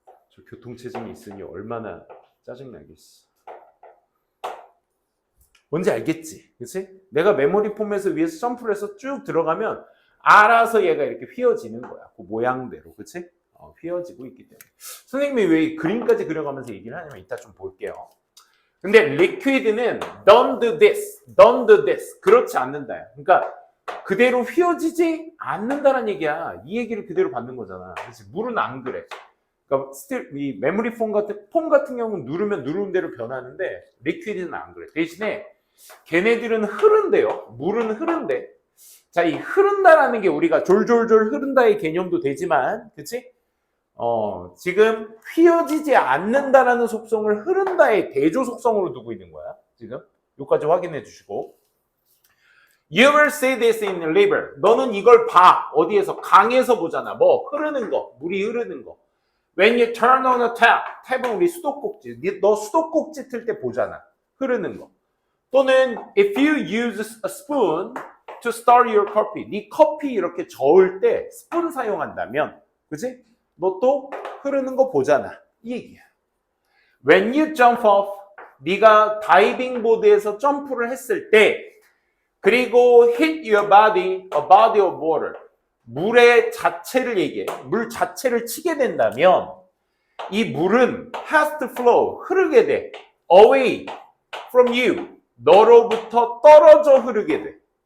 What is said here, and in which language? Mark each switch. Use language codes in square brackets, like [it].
[ko] 저 교통체증이 있으니 얼마나 짜증나겠어. 뭔지 알겠지? 그치? 내가 메모리 폼에서 위에서 점프를 해서 쭉 들어가면 알아서 얘가 이렇게 휘어지는 거야. 그 모양대로. 그치? 휘어지고 있기 때문에. 선생님이 왜 그림까지 그려가면서 얘기를 하냐면 이따 좀 볼게요. 근데 [en] liquid는 don't do this, don't do this. [ko] 그렇지 않는다. 그러니까 그대로 휘어지지 않는다는 얘기야. 이 얘기를 그대로 받는 거잖아. 그렇지? 물은 안 그래. 그러니까 이 메모리 폼 같은 경우는 누르면 누르는 대로 변하는데 리퀴드는 안 그래. 대신에 걔네들은 흐른대요. 물은 흐른대. 자, 이 흐른다라는 게 우리가 졸졸졸 흐른다의 개념도 되지만, 그치? 지금 휘어지지 않는다라는 속성을 흐른다의 대조 속성으로 두고 있는 거야. 지금 여기까지 확인해 주시고, [en] You will see this in river. [ko] 너는 이걸 봐. 어디에서? 강에서 보잖아. 뭐 흐르는 거, 물이 흐르는 거. [en] When you turn on a tap, [ko] 탭은 우리 수도꼭지. 너 수도꼭지 틀 때 보잖아. 흐르는 거. [en] 또는 if you use a spoon to stir your coffee. [ko] 네 커피 이렇게 저을 때 스푼 사용한다면, 그치? 너 또 흐르는 거 보잖아. 이 얘기야. [en] When you jump off, [ko] 네가 다이빙 보드에서 점프를 했을 때, 그리고 [en] hit your body, a body of water. [ko] 물의 자체를 얘기해. 물 자체를 치게 된다면 이 물은 [en] has to flow, [ko] 흐르게 돼. [en] away from you. [ko] 너로부터 떨어져 흐르게 돼.